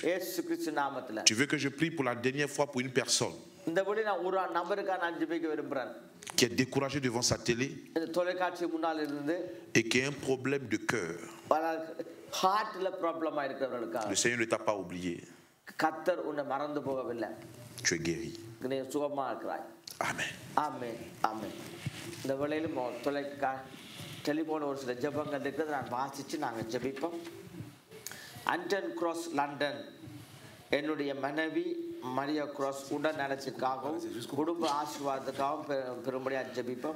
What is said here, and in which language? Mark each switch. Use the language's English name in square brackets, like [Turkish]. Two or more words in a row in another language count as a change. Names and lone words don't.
[French] Tu veux que je prie pour la dernière fois pour une personne qui est découragée devant sa télé et qui a un problème de cœur. Le Seigneur ne t'a pas oublié. Tu es guéri. Amen. Amen. Amen. [Tamil] இந்த வேளையிலும் டெலிபோன் ஒரு சில ஜெபங்கள் இருக்குது, நான் வாசித்து நாங்கள் ஜெபிப்போம். அண்டன் கிராஸ் லண்டன் என்னுடைய மனைவி மரியா கிராஸ் உடல் நலத்திற்காகவும் குடும்ப ஆசீர்வாதத்துக்காகவும் பெரும்படியாக ஜெபிப்போம்.